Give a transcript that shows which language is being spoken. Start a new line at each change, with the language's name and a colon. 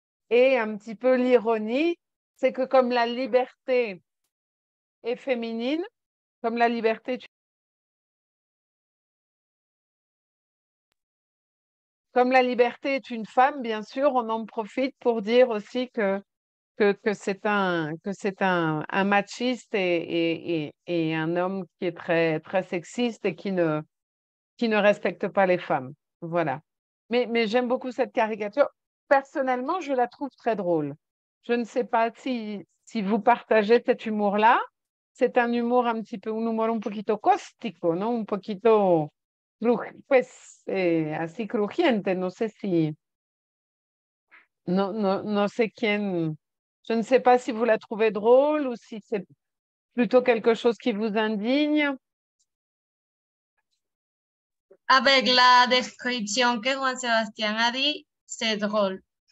French: Et un petit peu l'ironie, c'est que comme la liberté est féminine, comme la liberté est une femme, bien sûr, on en profite pour dire aussi que c'est un machiste et un homme qui est très, très sexiste et qui ne respecte pas les femmes. Voilà. Mais j'aime beaucoup cette caricature. Personnellement, je la trouve très drôle. Je ne sais pas si vous partagez cet humour-là. C'est un humour un petit peu,
Spanish: un humor un poquito cóstico, ¿no? Un poquito, pues, así crujiente. No sé si, no sé quién,
French: je ne sais pas si vous la trouvez drôle ou si c'est plutôt quelque chose qui vous indigne. Avec la description que Juan Sebastián a dit, c'est drôle.